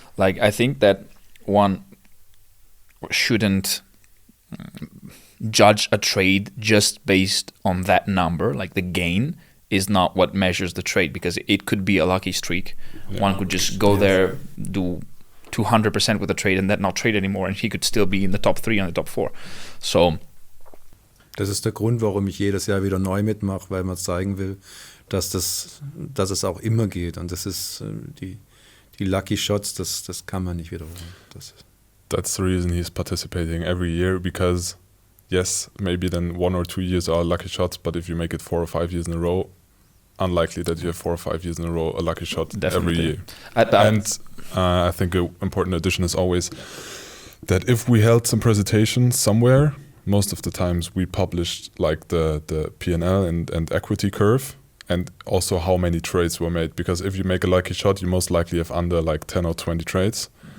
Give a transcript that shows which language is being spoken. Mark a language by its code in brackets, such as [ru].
[en] Like, I think that one shouldn't judge a trade just based on that number, like the gain. is not what measures the trade, because it could be a lucky streak. One could just go there, do 200% with the trade and then not trade anymore, and he could still be in the top 3 and the top 4. So [de] das ist der Grund, warum ich jedes Jahr wieder neu mitmache, weil man zeigen will, dass es auch immer geht. Und das ist die Lucky Shots, das kann man nicht wiederholen. [en] That's the reason he's participating every year, because yes, maybe then 1 or 2 years are lucky shots, but if you make it 4 or 5 years in a row, unlikely that you have 4 or 5 years in a row a lucky shot every year. And I think an important addition is always that if we held some presentation somewhere, most of the times we published like the P&L and equity curve, and also how many trades were made, because if you make a lucky shot, you most likely have under like 10 or 20 trades.